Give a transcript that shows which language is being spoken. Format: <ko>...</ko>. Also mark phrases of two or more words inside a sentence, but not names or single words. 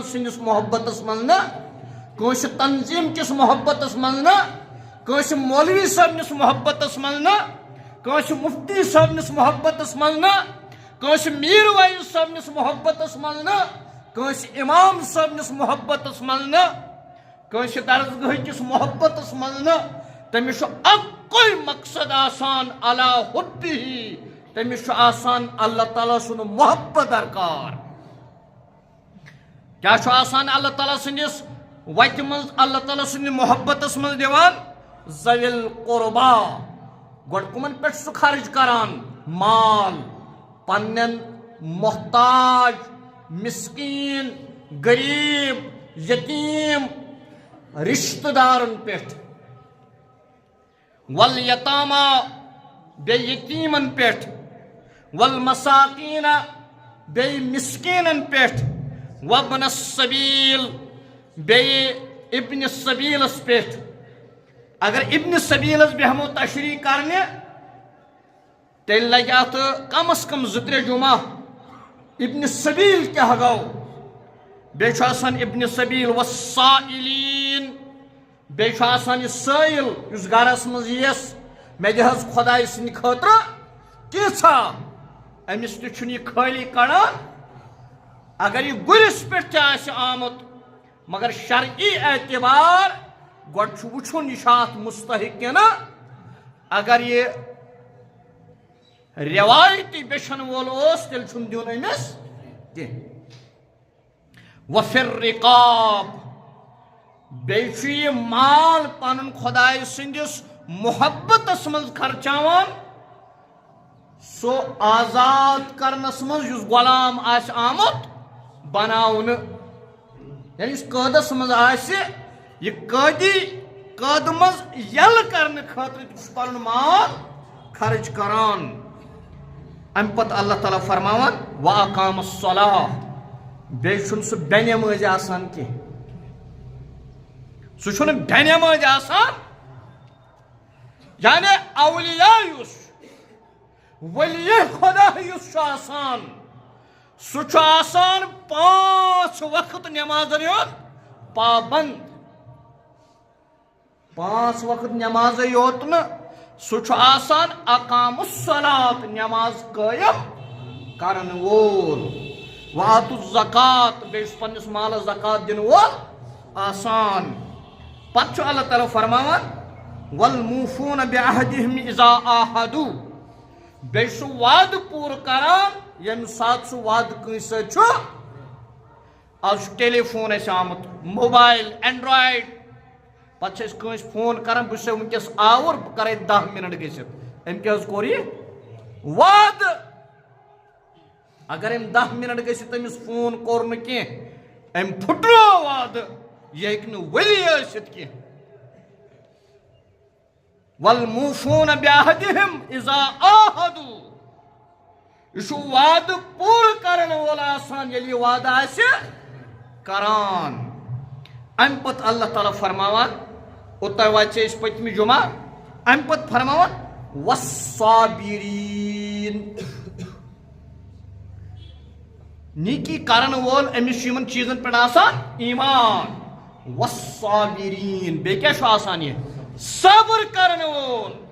<ks>سندس محبتس من نا کنس تنظیم کس محبتس من نا کنس مولوی صاحبنس محبتس من نا کنس مفتی صاحبنس محبتس من نا کنس میر وائز صاحبنس محبتس من نا کنس امام صاحبنس محبتس من نا کنس درسگاہ کس محبتس من نا تمس اکوئی مقصد آسان</ks> <ar>علی حبہ</ar> <ks>تمس آسان اللہ تعالیٰ سن محبت درکار کیا آسان اللہ تعالیٰ سندس وتہ من اللہ تعالیٰ سند محبتس من دیوان</ks> <ar>ذویل قربا</ar> <ks>گوڑ کمن پہ سہ خرچ کران مال پنن محتاج مسکین غریب یتیم رشتہ دارن پہ والیتاما بے یتیمن پہ والمساکین بے مسکینن پہ وابن السبیل بے ابن السبیلس پہ اگر ابن السبیلس بہمو تشریح کرنے تیل لگی ات کم از کم 2-3 جمعہ</ks> <ar>ابن السبیل</ar> <ks>کیا گو بے آسان</ks> <ar>ابن السبیل والسائلین</ar> <ks>بے آسان یہ سائل اس گھرس مز یس مے دہس خدای سند خاطر کیسا امس تہ یہ خالی کڑان اگر یہ گرس پہ آمت مگر شرعی اعتبار گوڑ وچھن یہ مستحق نا اگر یہ روایتی بیشن وول تیل چھن دیون امس کی</ks> <ar>وفی الرقاب</ar> <ks>بیچ یہ مال پن خدای سندس محبتس من خرچاوان سو آزاد کرنس من اس غلام آس آمت بناون یعنی اس قیدس من آس یہ قید مز یل کرنے خاطر پن مال خرچ کران ام پت اللہ تعالیٰ فرماوان</ks> <ar>واقام الصلاة</ar> <ks>بیچن سہ بے نماز آسان کی سہ بے نماز آسان یعنی اولیاء یس ولی خدا یس آسان سہ آسان 5 وقت نمازن پابند 5 وقت نماز یوت نا سہ آسان</ks> <ar>اقام الصلاۃ</ar> <ks>نماز قائم کرن وول</ks> <ar>وآت الزکات</ar> <ks>بیس پنس مال زکات دن وول آسان پتہ اللہ تعالیٰ فرماوان</ks> <ar>والموفون بعہدہم اذا عاہدوا</ar> <ks>بیس وعد پور کران یم سات سہ وعد کنس آج ٹیلی فون آمت</ks> <en>mobile Android</en> <ks>پتہ کس فون کران بس ونکس آور بہ کرے 10 منٹ گژھت ام کیا کور یہ وعد اگر ام 10 منٹ گژھت تمس فون کور نہ کی ام پھٹرو وعد یہ ہیکہ نہ ولی ٲسِتھ کی</ks> <ar>والموفون بعہدہم اذا عاہدوا</ar> <ks>یہ وعد پور کرن وول آسان ییٚلہِ یہ وعدہ آسہِ کران ام پت اللہ تعالیٰ فرماوان اوتام واتہِ أسۍ پٔتمہِ جمعہ ام پت فرماوان والصابرین نیکی کرن وول امس یمن چیزن پہ آسان ایمان والصابرین بیٚیہِ کیٛاہ چھُ آسان یہ صبر کرن وول</ks>